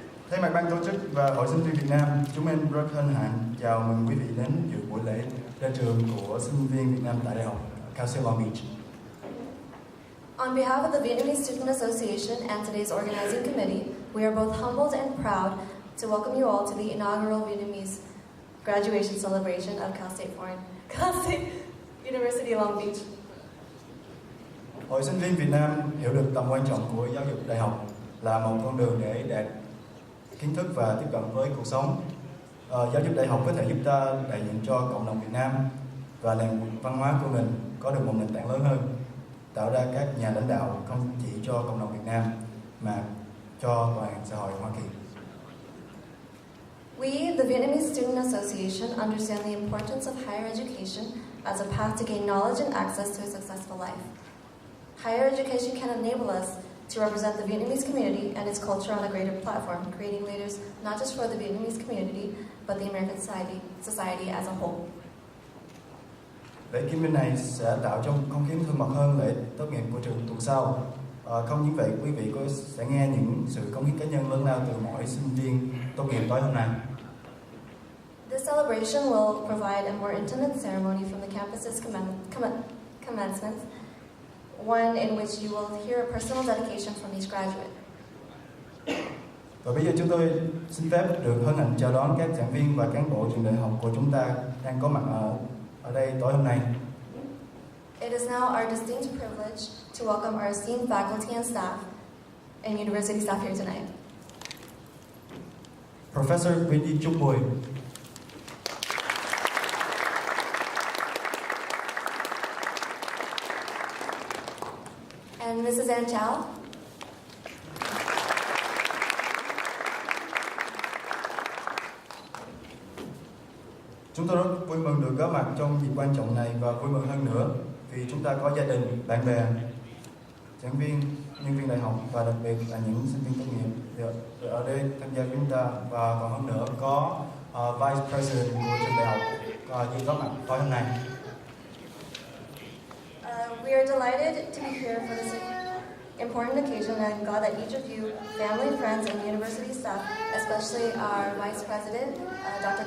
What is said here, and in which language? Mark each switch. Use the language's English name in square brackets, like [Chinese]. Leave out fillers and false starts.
[Vietnamese] Thay mặt ban tổ chức và Hội Sinh viên Việt Nam, chúng em rất hân hạnh chào mừng quý vị đến dự buổi lễ ra trường của sinh viên Việt Nam tại Đại học Cao Siêu Long Beach. [English] On behalf of the Vietnamese Student Association and today's organizing committee, we are both humbled and proud to welcome you all to the inaugural Vietnamese graduation celebration of Cal State University Long Beach. [Vietnamese] Hội Sinh viên Việt Nam hiểu được tầm quan trọng của giáo dục đại học là một con đường để đạt kiến thức và tiếp cận với cuộc sống. Giáo dục đại học có thể giúp ta đại diện cho cộng đồng Việt Nam và nền văn hóa của mình có được một nền tảng lớn hơn, tạo ra các nhà lãnh đạo không chỉ cho cộng đồng Việt Nam mà cho toàn xã hội Hoa Kỳ. [English] We, the Vietnamese Student Association, understand the importance of higher education as a path to gain knowledge and access to a successful life. Higher education can enable us to represent the Vietnamese community and its culture on a greater platform, creating leaders not just for the Vietnamese community, but the American society as a whole. [Vietnamese] Lễ kiểm minh này sẽ tạo trong không khí thân mật hơn lễ tốt nghiệp của trường tuần sau. Không những vậy, quý vị sẽ nghe những sự cống hiến cá nhân lớn lao từ mỗi sinh viên tốt nghiệp tối hôm nay. [English] This celebration will provide a more intimate ceremony from the campus's commencement, one in which you will hear a personal dedication from each graduate. [Vietnamese] Và bây giờ chúng tôi xin phép được hân hạnh chào đón các giảng viên và cán bộ trường đại học của chúng ta đang có mặt ở đây tối hôm nay. [English] It is now our distinct privilege to welcome our esteemed faculty and staff and university staff here tonight. Professor Wendy Trúc Bùi, And Mrs. Ann Chow. [Vietnamese] chúng tôi rất vui mừng được có mặt trong dịp quan trọng này và vui mừng hơn nữa vì chúng ta có gia đình, bạn bè, giảng viên, nhân viên đại học và đặc biệt là những sinh viên tốt nghiệp ở đây tham gia với chúng ta, và còn hơn nữa có Vice President của trường đại học có mặt tối hôm nay. [English] We are delighted to be here for this important occasion, and I'm glad that each of you, family, friends, and university staff, especially our Vice President, Dr.